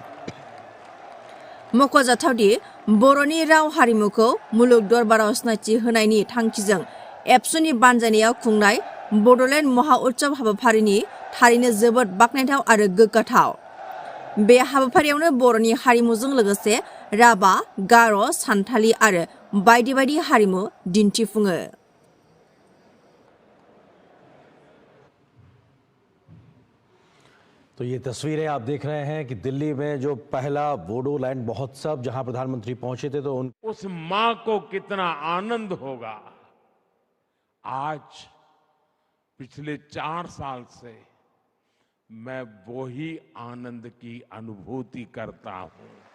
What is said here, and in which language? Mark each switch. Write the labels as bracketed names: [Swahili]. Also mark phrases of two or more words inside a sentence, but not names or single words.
[Bodo] मख'जाथावदि बर'नि राव हारिमुखौ मुलुग दरबाराव सिनायथि होनायनि थांखिजों एबसुनि बानजायनायाव खुंनाय बड'लेण्ड महा उत्सव हाबाफारिनि थारैनो जोबोद बाख्नायथाव आरो गोग्गाथाव। बे हाबाफारियावनो बर'नि हारिमुजों लोगोसे राभा, गार', सान्थालि आरो बायदि बायदि हारिमु दिन्थिफुङो। [Hindi] तो ये तस्वीरें आप देख रहे हैं कि दिल्ली में जो पहला बोडोलैंड महोत्सव जहां प्रधानमंत्री पहुंचे थे तो उस मां को कितना आनंद होगा। आज पिछले 4 साल से मैं वही आनंद की अनुभूति करता हूं।